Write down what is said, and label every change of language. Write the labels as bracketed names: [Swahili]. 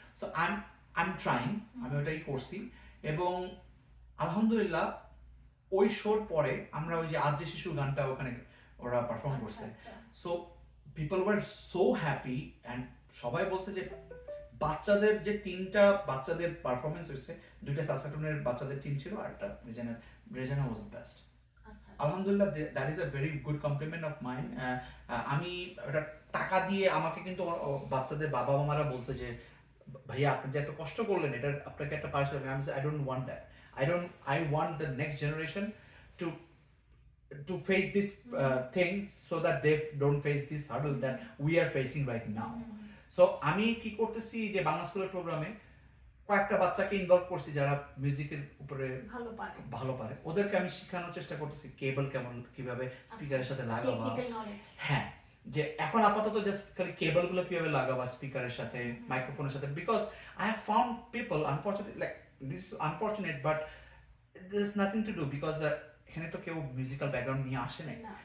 [English] so I am trying, [Bangla] আমি ওটাই করছি। এবং আলহামদুলিল্লাহ ওই শোর পরে আমরা ওই যে আজ যে শিশু গানটা ওখানে ওরা পারফর্ম করছে, [English] so people were so happy, [Bangla] and সবাই বলছে যে বাচ্চাদের যে 3টা বাচ্চাদের পারফরমেন্স হয়েছে, 2টা সাসকাটুনের বাচ্চাদের টিম ছিল, আর একটা রেজানা [English] Was the best. [Bangla] আলহামদুলিল্লাহ, [English] That is a very good compliment of mine. [Bangla] আমি ওটা টাকা দিয়ে, আমাকে কিন্তু বাচ্চাদের বাবা মামারা বলছে যে ভাইয়া আপনি যে এত কষ্ট করলেন, এটা আপনাকে একটা পারিশ্রমিক। [English] I don't want that, I want the next generation to face this thing so that they don't face this hurdle that we are facing right now. [Bangla] So আমি কি করতেছি যে বাংলা স্কুলের প্রোগ্রামে কয়েকটা বাচ্চাকে ইনভলভ করছি যারা মিউজিকের উপরে ভালো পারে, ওদেরকে আমি শেখানোর চেষ্টা করতেছি কেবল কিভাবে স্পিকারের সাথে লাগাবা। হ্যাঁ, যে এখন আপাতত জাস্ট খালি কেবলগুলো কিভাবে লাগাবা স্পিকারের সাথে, মাইক্রোফোনের সাথে, [English] because I have found people unfortunately, like this is unfortunate, but there is nothing to do because [Bangla] এখানে তো কেউ মিউজিক্যাল ব্যাকগ্রাউন্ড নিয়ে আসে নাই।